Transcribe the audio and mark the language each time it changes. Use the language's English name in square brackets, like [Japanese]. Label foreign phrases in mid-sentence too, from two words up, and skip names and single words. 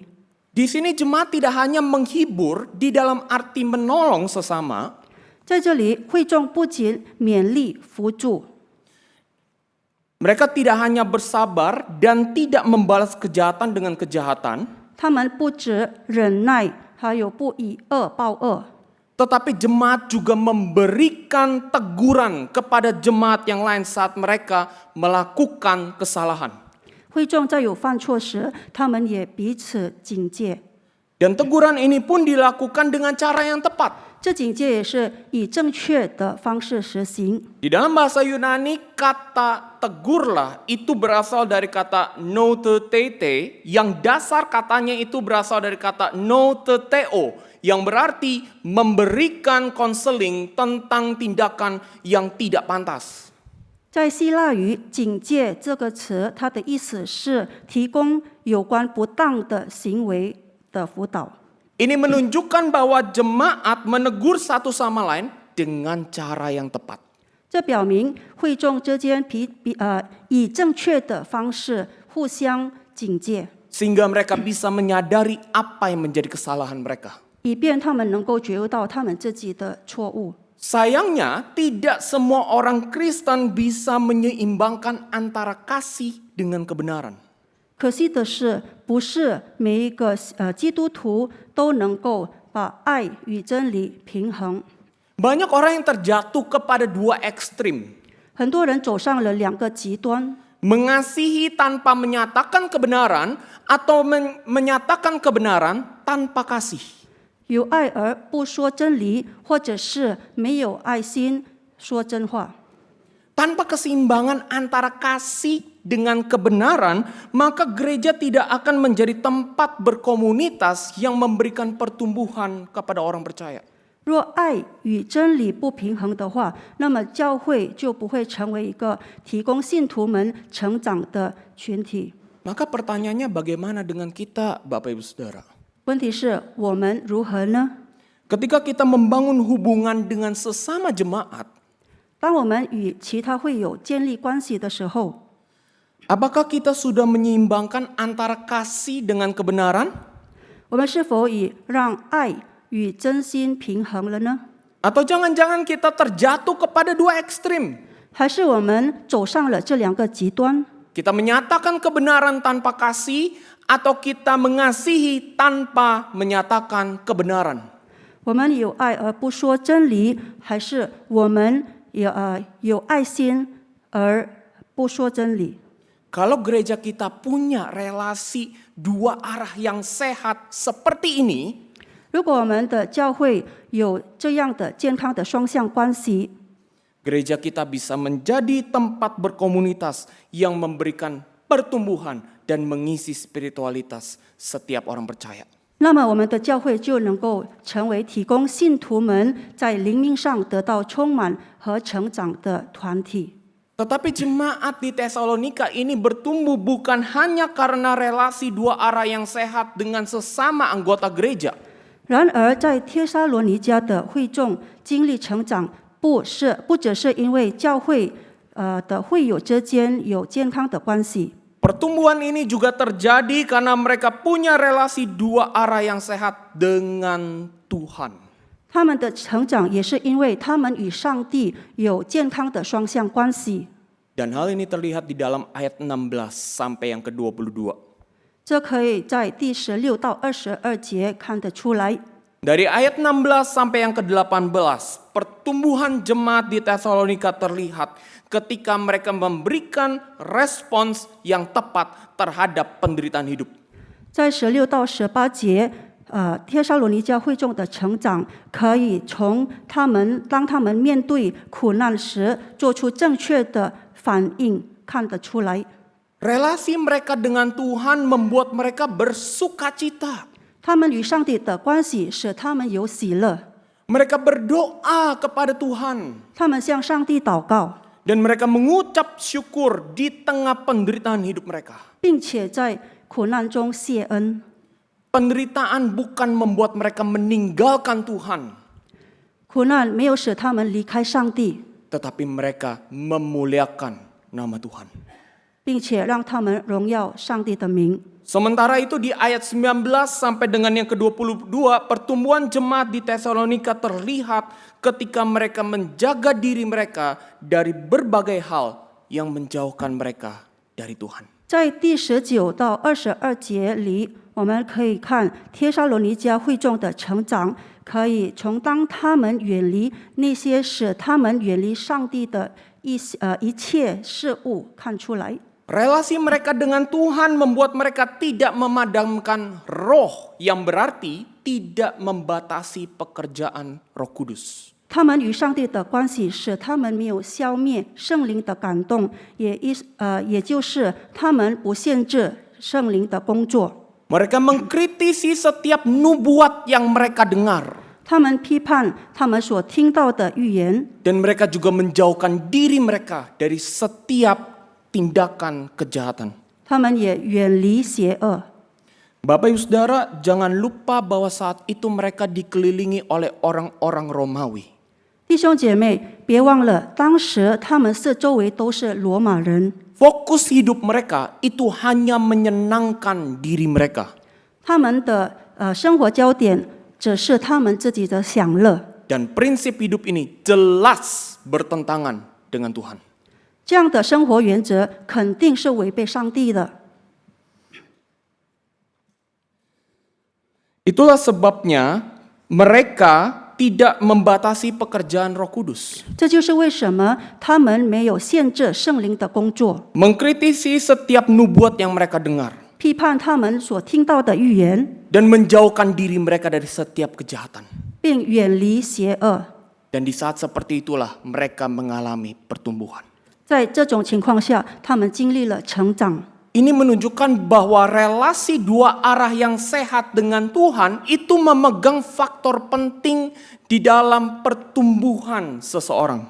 [Indonesian] Di sini jemaat tidak hanya menghibur di dalam arti menolong sesama, [Chinese] 在这里，会众不仅勉励扶助， [Indonesian] mereka tidak hanya bersabar dan tidak membalas kejahatan dengan kejahatan, [Chinese] 他们不止忍耐，还有不以恶报恶， [Indonesian] tetapi jemaat juga memberikan teguran kepada jemaat yang lain saat mereka melakukan kesalahan. [Chinese] 会众在有犯错时，他们也彼此警戒。 [Indonesian] Dan teguran ini pun dilakukan dengan cara yang tepat. [Chinese] 这警戒也是以正确的方式实行。 [Indonesian] Di dalam bahasa Yunani, kata tegurlah itu berasal dari kata noutete, yang dasar katanya itu berasal dari kata nouteteo, yang berarti memberikan konseling tentang tindakan yang tidak pantas. [Chinese] 在希腊语“警戒”这个词，它的意思是提供有关不当的行为的辅导。 [Indonesian] Ini menunjukkan bahwa jemaat menegur satu sama lain dengan cara yang tepat. [Chinese] 这表明会众之间以正确的方式互相警戒， [Indonesian] Sehingga mereka bisa menyadari apa yang menjadi kesalahan mereka. [Chinese] 以便他们能够觉悟到他们自己的错误。 [Indonesian] Sayangnya, tidak semua orang Kristen bisa menyeimbangkan antara kasih dengan kebenaran. [Chinese] 可惜的是，不是每一个基督徒都能够把爱与真理平衡。 [Indonesian] Banyak orang yang terjatuh kepada dua ekstrim. [Chinese] 很多人走上了两个极端， [Indonesian] Mengasihi tanpa menyatakan kebenaran atau menyatakan kebenaran tanpa kasih. [Chinese] 有爱而不说真理，或者是没有爱心说真话。 [Indonesian] Tanpa keseimbangan antara kasih dengan kebenaran, maka gereja tidak akan menjadi tempat berkomunitas yang memberikan pertumbuhan kepada orang percaya. [Chinese] 若爱与真理不平衡的话，那么教会就不会成为一个提供信徒们成长的群体。 [Indonesian] Maka pertanyaannya bagaimana dengan kita, Bapak Ibu Saudara? [Chinese] 问题是我们如何呢？ [Indonesian] Ketika kita membangun hubungan dengan sesama jemaat, [Chinese] 当我们与其他会友建立关系的时候， [Indonesian] apakah kita sudah menyeimbangkan antara kasih dengan kebenaran? [Chinese] 我们是否已让爱与真心平衡了呢？ [Indonesian] Atau jangan-jangan kita terjatuh kepada dua ekstrim? [Chinese] 还是我们走上了这两个极端？ [Indonesian] Kita menyatakan kebenaran tanpa kasih, atau kita mengasihi tanpa menyatakan kebenaran? [Chinese] 我们有爱而不说真理，还是我们有爱心而不说真理？ [Indonesian] Kalau gereja kita punya relasi dua arah yang sehat seperti ini, [Chinese] 如果我们的教会有这样的健康的双向关系， [Indonesian] gereja kita bisa menjadi tempat berkomunitas yang memberikan pertumbuhan dan mengisi spiritualitas setiap orang percaya. [Chinese] 那么我们的教会就能够成为提供信徒们在灵命上得到充满和成长的团体。 [Indonesian] Tetapi jemaat di Tesalonika ini bertumbuh bukan hanya karena relasi dua arah yang sehat dengan sesama anggota gereja. [Chinese] 然而，在帖撒罗尼迦的会众经历成长，不只是因为教会的会友之间有健康的关系， [Indonesian] Pertumbuhan ini juga terjadi karena mereka punya relasi dua arah yang sehat dengan Tuhan. [Chinese] 他们的成长也是因为他们与上帝有健康的双向关系。 [Indonesian] Dan hal ini terlihat di dalam ayat 16 sampai yang ke-22. [Chinese] 这可以在第16到22节看得出来。 [Indonesian] Dari ayat 16 sampai yang ke-18, pertumbuhan jemaat di Tesalonika terlihat ketika mereka memberikan respons yang tepat terhadap penderitaan hidup. [Chinese] 在16到18节，帖撒罗尼迦会众的成长，可以从当他们面对苦难时，做出正确的反应看得出来。 [Indonesian] Relasi mereka dengan Tuhan membuat mereka bersukacita. [Chinese] 他们与上帝的关系使他们有喜乐， [Indonesian] Mereka berdoa kepada Tuhan. [Chinese] 他们向上帝祷告， [Indonesian] Dan mereka mengucap syukur di tengah penderitaan hidup mereka. [Chinese] 并且在苦难中谢恩。 [Indonesian] Penderitaan bukan membuat mereka meninggalkan Tuhan, [Chinese] 苦难没有使他们离开上帝， [Indonesian] tetapi mereka memuliakan nama Tuhan. [Chinese] 并且让他们荣耀上帝的名。 [Indonesian] Sementara itu di ayat 19 sampai dengan yang ke-22, pertumbuhan jemaat di Tesalonika terlihat ketika mereka menjaga diri mereka dari berbagai hal yang menjauhkan mereka dari Tuhan. [Chinese] 在第19到22节里，我们可以看帖撒罗尼迦会众的成长，可以从当他们远离那些使他们远离上帝的一切事物看出来。 [Indonesian] Relasi mereka dengan Tuhan membuat mereka tidak memadamkan roh, yang berarti tidak membatasi pekerjaan Roh Kudus. [Chinese] 他们与上帝的关系使他们没有消灭圣灵的感动，也就是他们不限制圣灵的工作。 [Indonesian] Mereka mengkritisi setiap nubuat yang mereka dengar. [Chinese] 他们批判他们所听到的预言， [Indonesian] Dan mereka juga menjauhkan diri mereka dari setiap tindakan kejahatan. [Chinese] 他们也远离邪恶。 [Indonesian] Bapak Ibu Saudara, jangan lupa bahwa saat itu mereka dikelilingi oleh orang-orang Romawi. [Chinese] 弟兄姐妹，别忘了，当时他们四周围都是罗马人， [Indonesian] Fokus hidup mereka itu hanya menyenangkan diri mereka. [Chinese] 他们的生活焦点只是他们自己的享乐。 [Indonesian] Dan prinsip hidup ini jelas bertentangan dengan Tuhan. [Chinese] 这样的生活原则肯定是违背上帝的。 [Indonesian] Itulah sebabnya mereka tidak membatasi pekerjaan Roh Kudus. [Chinese] 这就是为什么他们没有限制圣灵的工作， [Indonesian] Mengkritisi setiap nubuat yang mereka dengar. [Chinese] 批判他们所听到的预言， [Indonesian] Dan menjauhkan diri mereka dari setiap kejahatan. [Chinese] 并远离邪恶。 [Indonesian] Dan di saat seperti itulah mereka mengalami pertumbuhan. [Chinese] 在这种情况下，他们经历了成长。 [Indonesian] Ini menunjukkan bahwa relasi dua arah yang sehat dengan Tuhan itu memegang faktor penting di dalam pertumbuhan seseorang.